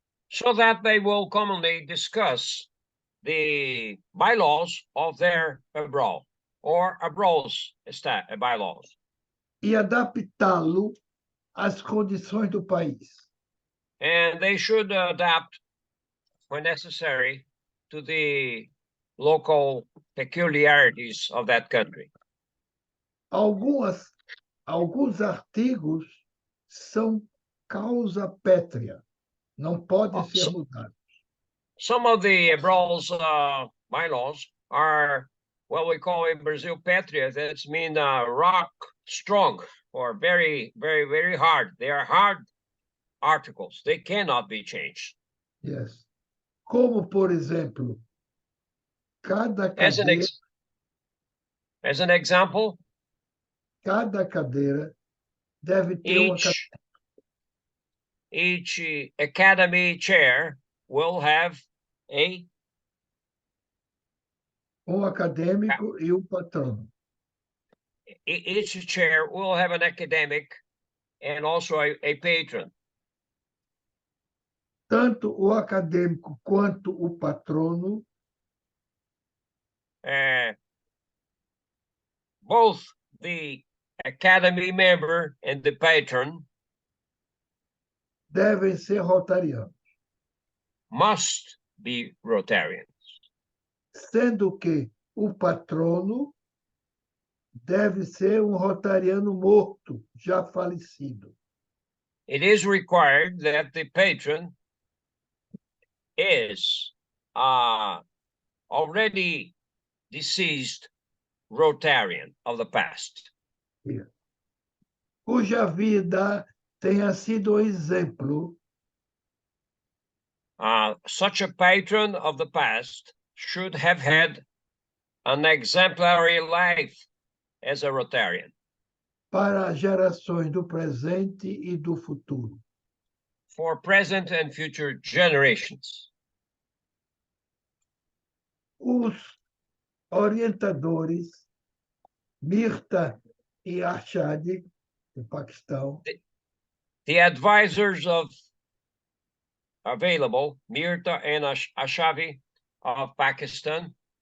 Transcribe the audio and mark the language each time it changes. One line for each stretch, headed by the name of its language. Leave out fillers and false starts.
English: So that they will commonly discuss the bylaws of their Abrol, or Abrol's bylaws.
Portuguese: E adaptá-lo às condições do país.
English: And they should adapt, when necessary, to the local peculiarities of that country.
Portuguese: Alguns artigos são causa pétrea, não podem ser mudados.
English: Some of the Abrol's bylaws are what we call in Brazil pétrea. That means rock strong, or very, very, very hard. They are hard articles. They cannot be changed.
Portuguese: Yes. Como, por exemplo, cada cadeira,
English: as an example,
Portuguese: cada cadeira deve ter
English: each academy chair will have
Portuguese: acadêmico e patrono.
English: Each chair will have an academic and also a patron.
Portuguese: Tanto o acadêmico quanto o patrono
English: both the academy member and the patron
Portuguese: devem ser rotarianos.
English: Must be Rotarians.
Portuguese: Sendo que o patrono deve ser rotariano morto, já falecido.
English: It is required that the patron is already deceased Rotarian of the past.
Portuguese: Cuja vida tenha sido exemplo.
English: Such a patron of the past should have had an exemplary life as a Rotarian.
Portuguese: Para gerações do presente e do futuro.
English: For present and future generations.
Portuguese: Os orientadores, Mirta e Arshad, do Paquistão.
English: The advisors available, Mirta and Ashavi of Pakistan,